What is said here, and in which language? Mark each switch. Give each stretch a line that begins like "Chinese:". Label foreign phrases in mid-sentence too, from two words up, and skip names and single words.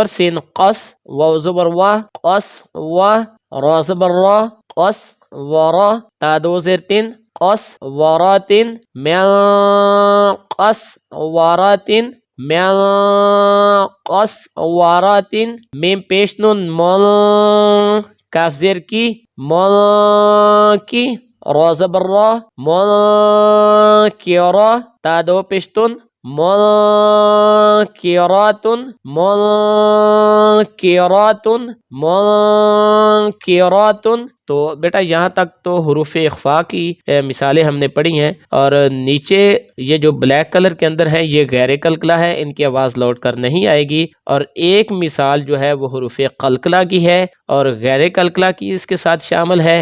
Urdu: سین قص واو زبر وا قص وا را زبر را قص ورا تا دو زیر تین قص وراتن من قص وراتن من قص وراتن میم پیش نون مل کاف زیر کی مل کی را زبر را مل کی را تا دو پیشتون منکراتن منکراتن منکراتن. تو بیٹا یہاں تک تو حروف اخفا کی مثالیں ہم نے پڑھی ہیں، اور نیچے یہ جو بلیک کلر کے اندر ہے یہ غیر قلقلہ ہے، ان کی آواز لوٹ کر نہیں آئے گی، اور ایک مثال جو ہے وہ حروف قلقلہ کی ہے اور غیر قلقلہ کی اس کے ساتھ شامل ہے.